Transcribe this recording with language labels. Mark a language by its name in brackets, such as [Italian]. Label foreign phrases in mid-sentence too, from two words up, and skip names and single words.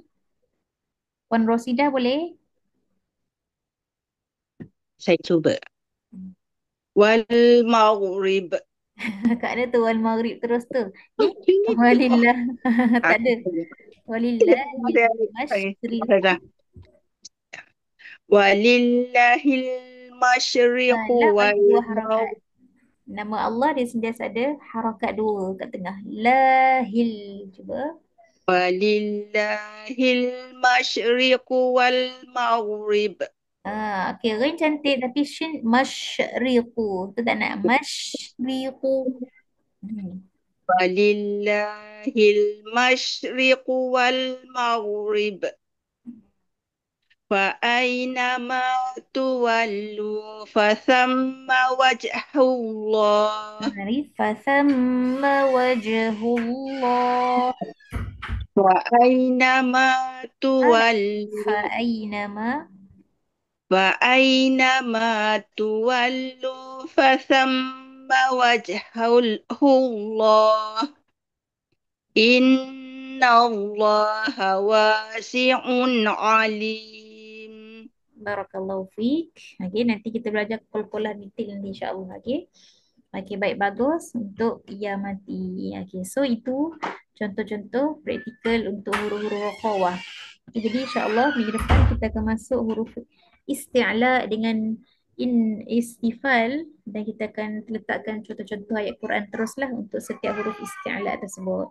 [Malay] Puan Rosida boleh? Saya cuba. [Arabic] والمغرب. [Malay] Kat ada tu [Arabic] والمغرب [Malay] terus tu. Ni Ini walillah. Tak ada. Walillahil Sorry. [Arabic] masyriq. ولله المشرق La wal [Malay] ada dua harakat. [Arabic] maghrib. [Malay] Nama Allah dia sentiasa ada harakat dua kat tengah. Lahil. Cuba. [Arabic] ولله المشرق والمغرب. [Malay] Okey, Ghain cantik tapi shin masyriqu. Tu tak nak masyriqu. [Arabic] ولله المشرق والمغرب. فأينما تولوا فثم وجه الله فثم وجه الله. وأينما تولوا Fa'ainama. فأينما تولوا فثم وجه الله إن الله واسع عليم. بارك الله فيك. [Malay] Okey, nanti kita belajar kol-kolah detail nanti [Arabic] إن شاء الله. [Malay] Okey. Okey, baik, bagus untuk ya mati. Okey, so itu contoh-contoh praktikal untuk huruf-huruf rokhawah. Okay, jadi [Arabic] إن شاء الله [Malay] minggu depan kita akan masuk huruf isti'la dengan istifal dan kita akan letakkan contoh-contoh ayat Quran teruslah untuk setiap huruf isti'la tersebut.